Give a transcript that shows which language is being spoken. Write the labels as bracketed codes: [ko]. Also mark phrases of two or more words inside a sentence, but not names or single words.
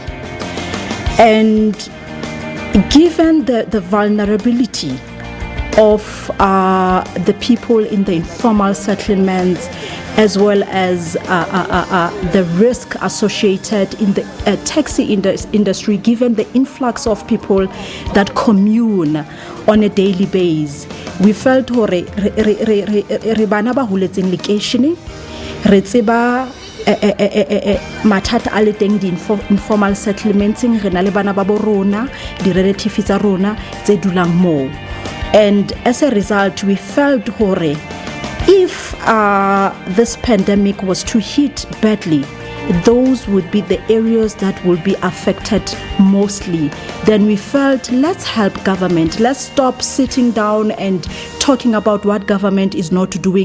[en] And given the vulnerability of the people in the informal settlements, as well as the risk associated in the taxi industry, given the influx of people that commune on a daily basis, we felt [st] hore re bana ba huletseng location re tseba mathata a le teng di [en] informal settlements, [st] re na le bana ba bo rona, di relatives tsa rona tse dulang moo. [en] And as a result, we felt hore if this pandemic was to hit badly those would be the areas that will be affected mostly. Then we felt, let's help government. Let's stop sitting down and talking about what government is not doing.